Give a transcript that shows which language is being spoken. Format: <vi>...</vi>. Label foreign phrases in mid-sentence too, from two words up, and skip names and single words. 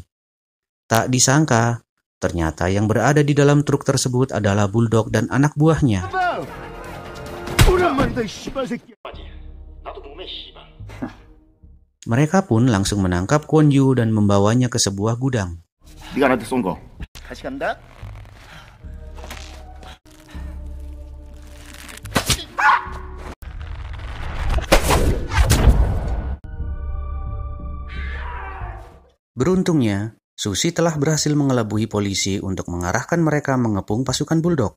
<id>Tak disangka, ternyata yang berada di dalam truk tersebut adalah Bulldog dan anak buahnya. Mereka pun langsung menangkap Kwon Yu dan membawanya ke sebuah gudang.</id> <ko>네가 나한테 쏜 거. 다시 간다.</ko> <id>Beruntungnya, Susi telah berhasil mengelabui polisi untuk mengarahkan mereka mengepung pasukan Bulldog.</id>